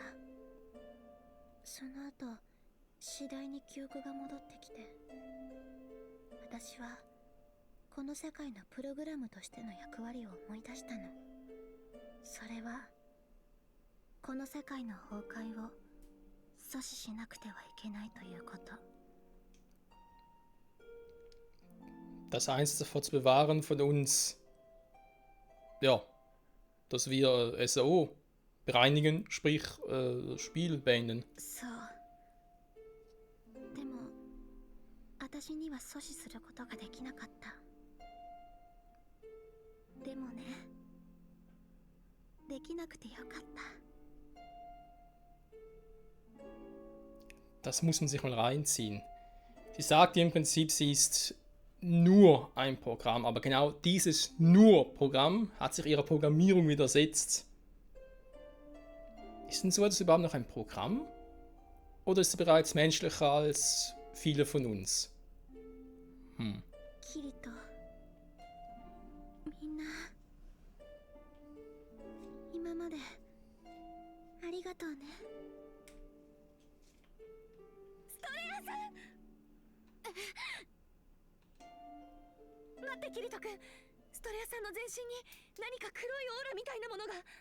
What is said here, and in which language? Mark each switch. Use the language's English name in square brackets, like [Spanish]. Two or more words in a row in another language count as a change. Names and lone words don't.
[Japanese] その後次第に記憶が戻ってきて、私はこの世界のプログラムとしての役割を思い出したの。それはこの世界の崩壊を阻止しなくてはいけないということ。 [German] Das eins davon zu bewahren von uns. Ja, dass wir SAO bereinigen, sprich Spiel beenden. [Japanese] そう。でも私には阻止することができなかった。でもね、できなくてよかった。 [German] Das muss man sich mal reinziehen. Sie sagt im Prinzip, sie ist nur ein Programm, aber genau dieses Nur-Programm hat sich ihrer Programmierung widersetzt. Ist denn so etwas überhaupt noch ein Programm? Oder ist sie bereits menschlicher als viele von uns? [Japanese] キリト、みんな今までありがとうね。ストレアさん待ってキリト君、ストレアさんの全身に何か黒いオーラみたいなものが。